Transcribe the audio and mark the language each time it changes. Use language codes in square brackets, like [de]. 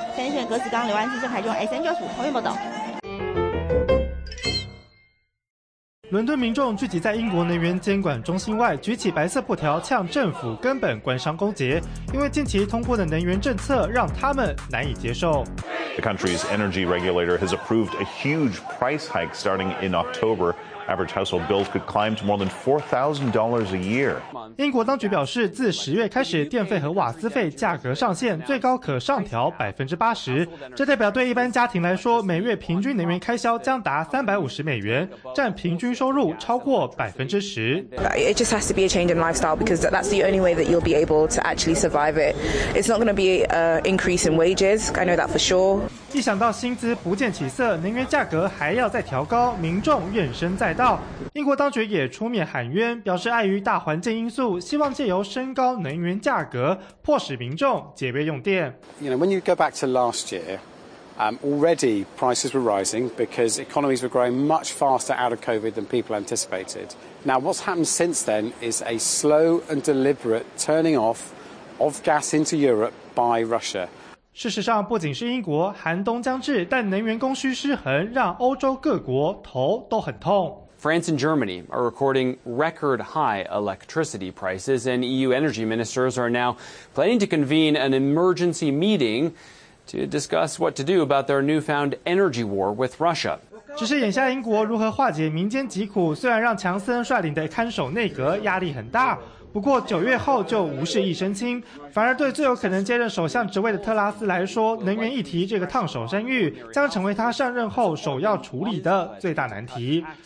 [zh] 前线格子刚刘安基正台中 SN 教主黄月报道。伦敦民众聚集在英国能源监管中心外，举起白色布条呛政府根本官商勾结，因为近期通过的能源政策让他们难以接受。 [en] The country's energy regulator has approved a huge price hike starting in October. Average household bills could climb to more than $4,000 a year. [zh] 英国当局表示，自十月开始，电费和瓦斯费价格上限最高可上调80%，这代表对一般家庭来说，每月平均能源开销将达$350，占平均收入超过10%。 [en] It just has to be a change in lifestyle because that's the only way that you'll be able to actually survive it. It's not going to be an increase in wages. I know that for sure. [zh] 一想到薪资不见起色，能源价格还要再调高，民众怨声载道。英国当局也出面喊冤，表示碍于大环境因素，希望借由升高能源价格迫使民众节约用电。 [en] You know, when you go back to last year, already prices were rising because economies were growing much faster out of COVID than people anticipated. Now, what's happened since then is a slow and deliberate turning off of gas into Europe by Russia. [zh] 事实上，不仅是英国，寒冬将至，但能源供需失衡让欧洲各国头都很痛。 [en] France and Germany are recording record high electricity prices, and EU energy ministers are now planning to convene an emergency meeting to discuss what to do about their newfound energy war with Russia. [zh] 只是眼下英国如何化解民间疾苦，虽然让强森率领的看守内阁压力很大，不过九月后就无事一身轻，反而对最有可能接任首相职位的特拉斯来说，能源议题这个烫手山芋将成为他上任后首要处理的最大难题。